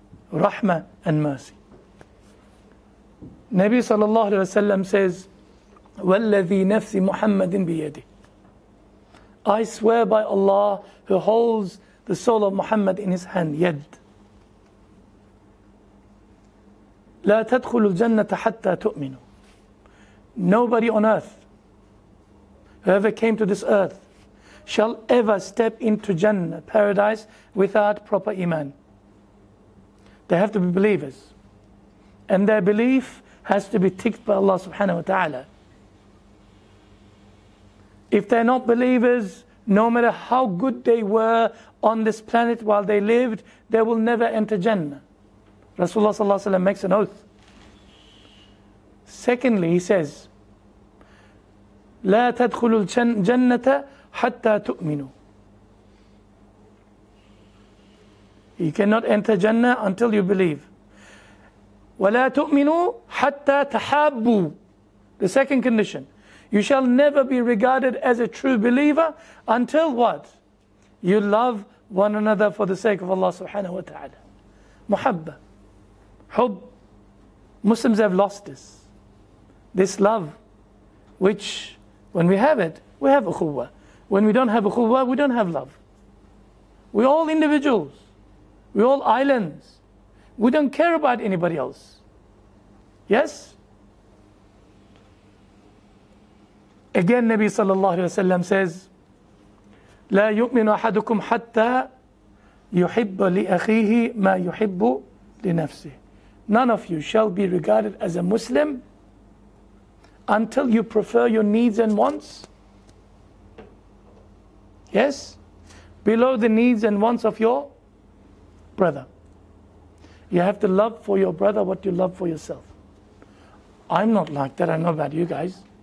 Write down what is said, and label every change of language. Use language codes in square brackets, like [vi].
[en] Rahmah and mercy. Nabi sallallahu alayhi wa sallam says, [ar] وَالَّذِي نَفْسِ مُحَمَّدٍ بِيَدِهِ. [en] I swear by Allah who holds the soul of Muhammad in his hand, yad. [ar] لا تدخلوا الجنة حتى تؤمنوا. [en] nobody on earth, whoever came to this earth, shall ever step into Jannah, paradise, without proper iman. They have to be believers. And their belief has to be ticked by Allah subhanahu wa ta'ala. If they're not believers, no matter how good they were on this planet while they lived, they will never enter Jannah. Rasulullah sallallahu alaihi wasallam makes an oath. Secondly, he says, [ar] لا تدخلوا الجنة حتى تؤمنوا. [en] You cannot enter Jannah until you believe. [ar] ولا تؤمنوا حتى تحابوا. [en] The second condition. You shall never be regarded as a true believer until what? You love one another for the sake of Allah subhanahu wa ta'ala. Muhabba. Hub. Muslims have lost this. This love, which when we have it, we have ukhuwah. When we don't have ukhuwah, we don't have love. We're all individuals. We're all islands. We don't care about anybody else. Yes? Again, Nabi sallallahu alayhi wa sallam says, [ar] لا يؤمن أحدكم حتى يحب لأخيه ما يحب لنفسه. [en] None of you shall be regarded as a Muslim until you prefer your needs and wants. Yes? Below the needs and wants of your brother. You have to love for your brother what you love for yourself. I'm not like that. I know about you guys.